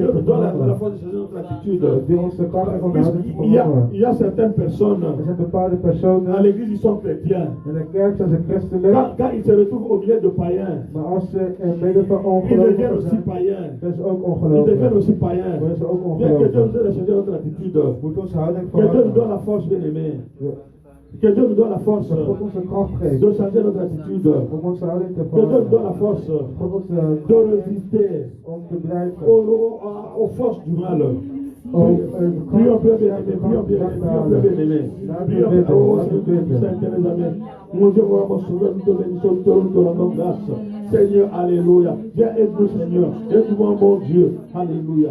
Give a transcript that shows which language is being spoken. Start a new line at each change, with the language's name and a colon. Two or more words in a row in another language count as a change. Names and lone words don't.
Dutch: houding te
French: nous donne la
Dutch: veranderen.
French: force de changer notre attitude.
Dutch: Dat u ons de kracht geeft om de houding te veranderen.
French: Il y a certaines personnes
Dutch: Er zijn bepaalde
French: à
Dutch: personen
French: l'église, ils sont chrétiens.
Dutch: in de kerk zijn ze christelijk,
French: Quand ils se retrouvent au milieu de païens,
Dutch: maar als ze in midden van
French: ils deviennent
Dutch: ongelovigen
French: aussi
Dutch: zijn,
French: païens.
Dutch: zijn ze ook
French: Ils deviennent
Dutch: ongelovigen.
French: aussi païens.
Dutch: Worden ze ook
French: Bien que Dieu nous
Dutch: ongelovigen.
French: aide à changer notre attitude.
Dutch: Moet onze houding
French: Que Dieu nous donne
Dutch: veranderen.
French: la force, bien aimé.
Dutch: Ja.
French: Que Dieu nous donne la force
Dutch: Dat God ons de kracht geeft
French: de changer notre attitude.
Dutch: om onze houding te
French: Que Dieu nous donne la
Dutch: veranderen.
French: force
Dutch: God ons
French: de résister
Dutch: om te blijven.
French: aux forces du mal.
Dutch: Om
French: Prions, bien aimé, prions, bien aimé, prions, bien aimé. Prions, oh Seigneur, Saint amis. Mon Dieu, mon Sauveur, nous te bénissons, nous te rendons grâce. Seigneur, alléluia. Viens, aide-nous, Seigneur. Aide-moi, mon Dieu. Alléluia.